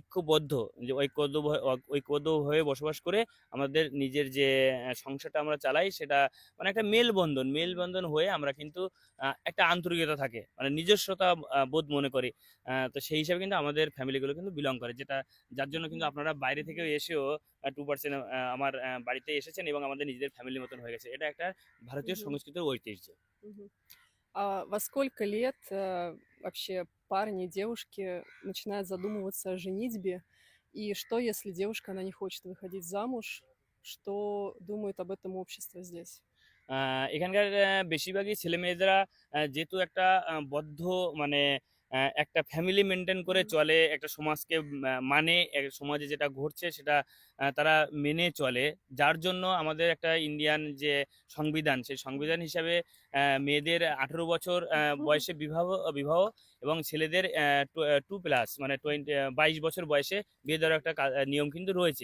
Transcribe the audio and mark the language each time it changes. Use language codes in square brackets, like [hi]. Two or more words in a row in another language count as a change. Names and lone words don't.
[bn] ঐক্যবদ্ধ হয়ে বসবাস করে আমাদের নিজের যে সংসারটা আমরা চালাই সেটা মানে একটা মেলবন্ধন হয়ে আমরা কিন্তু একটা আন্তরিকতা থাকে, মানে নিজস্বতা বোধ মনে করি। তো সেই হিসাবে কিন্তু আমাদের ফ্যামিলিগুলো কিন্তু বিলং করে, যার জন্য কিন্তু আপনারা বাইরে থেকেও এসেও 2% আমার বাড়িতে এসেছেন এবং আমাদের নিজেদের ফ্যামিলির মতন হয়ে গেছে। এটা একটা ভারতীয় Мгм. সংস্কৃতির ঐতিহ্য। Мгм. [ru] А во сколько лет вообще парни и девушки начинают задумываться о женитьбе? И что, если девушка, она не хочет выходить замуж? Что думает об этом общество здесь? [bn] এখানকার বেশিরভাগই ছেলেমেয়েরা যেহেতু একটা বদ্ধ মানে একটা ফ্যামিলি মেনটেন করে হুম। চলে, একটা সমাজকে মানে সমাজে যেটা ঘটছে সেটা তারা মেনে চলে। যার জন্য আমাদের একটা ইন্ডিয়ান যে সংবিধান, সেই সংবিধান হিসাবে মেয়েদের 18 বছর বয়সে বিবাহ এবং ছেলেদের 2+ মানে 22 বছর বয়সে বিয়ে দেওয়ার একটা নিয়ম কিন্তু রয়েছে।